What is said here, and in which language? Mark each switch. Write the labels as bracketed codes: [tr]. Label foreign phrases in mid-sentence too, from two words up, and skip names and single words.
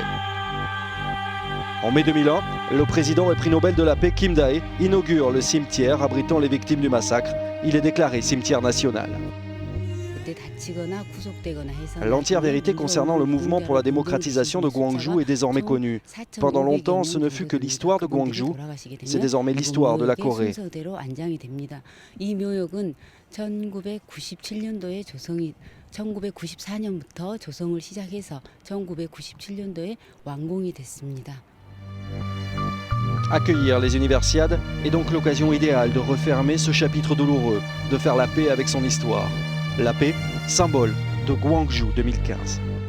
[fr] En mai 2001, le président et prix Nobel de la paix Kim Dae inaugure le cimetière abritant les victimes du massacre. Il est déclaré cimetière national. L'entière vérité concernant le mouvement pour la démocratisation de Gwangju est désormais connue. Pendant longtemps, ce ne fut que l'histoire de Gwangju, c'est désormais l'histoire de la Corée. [ko] 1994년부터 조성을 시작해서 1997년도에 완공이 됐습니다. [fr] Accueillir les universiades est donc l'occasion idéale de refermer ce chapitre douloureux, de faire la paix avec son histoire. La paix, symbole de Gwangju 2015.